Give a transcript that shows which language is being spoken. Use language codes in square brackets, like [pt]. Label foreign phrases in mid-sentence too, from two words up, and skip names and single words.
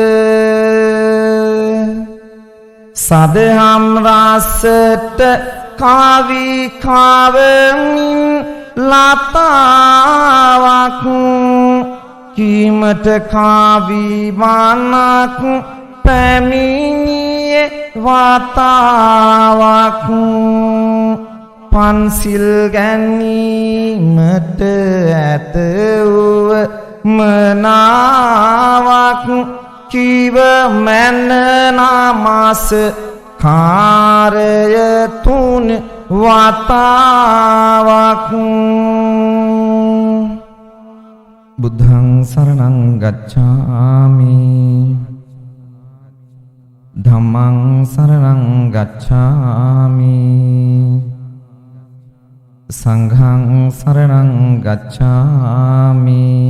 [si] සදහම් රසට කාවි කාවමින් ලතාවක් කීමට කාවි වනක් පැමිණියේ වතාවක් පන්සිල් ගැනීමට ඇත වූ මනාවක් කිව මැන නමස් කාරය තුන් වතාවක් [pi] බුද්ධං සරණං ගච්ඡාමි ධම්මං සරණං ගච්ඡාමි සංඝං සරණං ගච්ඡාමි